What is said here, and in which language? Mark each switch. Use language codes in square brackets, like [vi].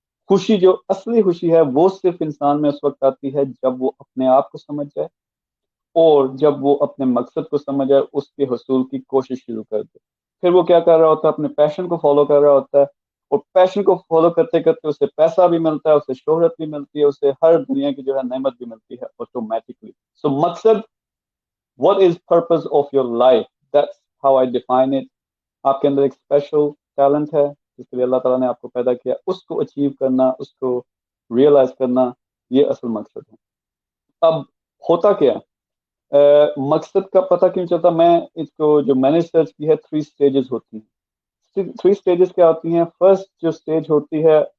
[ur] خوشی, جو اصلی خوشی ہے, وہ صرف انسان میں اس وقت آتی ہے جب وہ اپنے آپ کو سمجھ جائے, اور جب وہ اپنے مقصد کو سمجھ جائے, اس کے حصول کی کوشش شروع کر دے. پھر وہ کیا کر رہا ہوتا ہے؟ اپنے پیشن کو فالو کر رہا ہوتا ہے, اور پیشن کو فالو کرتے کرتے اسے پیسہ بھی ملتا ہے, اسے شہرت بھی ملتی ہے, اسے ہر دنیا کی جو ہے نعمت بھی ملتی ہے آٹومیٹکلی. سو مقصد, [en] what is purpose of your life, that's how I define it. [ur] آپ کے اندر ایک اسپیشل ٹیلنٹ ہے جس کے لیے اللہ تعالیٰ نے آپ کو پیدا کیا, اس کو اچیو کرنا, اس کو ریئلائز کرنا, یہ اصل مقصد ہے. اب ہوتا کیا مقصد کا پتہ کیوں چلتا؟ میں اس کو جو میں نے ریسرچ کی ہے, 3 سٹیجز ہوتی ہیں. 3 سٹیجز کیا ہوتی ہیں؟ فرسٹ جو سٹیج ہوتی ہے